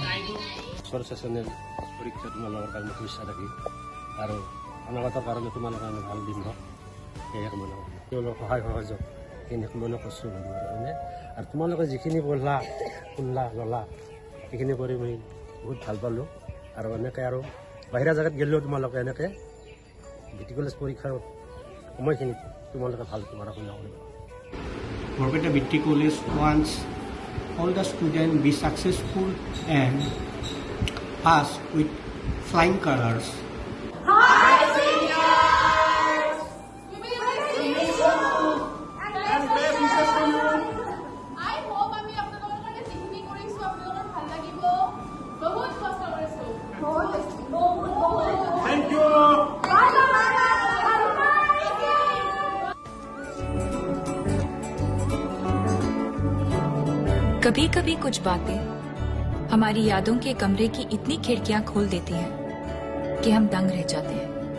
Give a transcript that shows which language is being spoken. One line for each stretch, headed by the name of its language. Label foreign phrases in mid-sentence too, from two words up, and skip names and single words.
Assamese: চেচনেল পৰীক্ষা তোমালোকৰ কাৰণে শুভেচ্ছা থাকিল আৰু অনাগত কাৰণে তোমালোকৰ কাৰণে ভাল দিন হওক সেয়ে কামনা কৰিলোঁ তেওঁলোকৰ সহায় সহযোগ সেইখিনি কামনা কৰিছোঁ মানে আৰু তোমালোকে যিখিনি পঢ়লা শুনলা ল'লা সেইখিনি কৰি মই বহুত ভাল পালোঁ আৰু এনেকৈ আৰু বাহিৰা জেগাত গ'লেও তোমালোকে এনেকৈ বিটি কলেজ পৰীক্ষাৰ সময়খিনি তোমালোকে ভাল পঢ়া শুনা কৰিবা
English: Borpeta BT College wants all the students be successful and pass with flying colors. Hi, seniors! We miss you! And best wishes to you! I hope
Assamese: আমি আপোনালোকৰ কাৰণে যিখিনি কৰিছোঁ আপোনালোকৰ ভাল লাগিব বহুত কষ্ট কৰিছোঁ
English: Thank you!
Hindi: कभी कभी कुछ बातें हमारी यादों के कमरे की इतनी खिड़कियां खोल देती हैं कि हम दंग रह जाते हैं।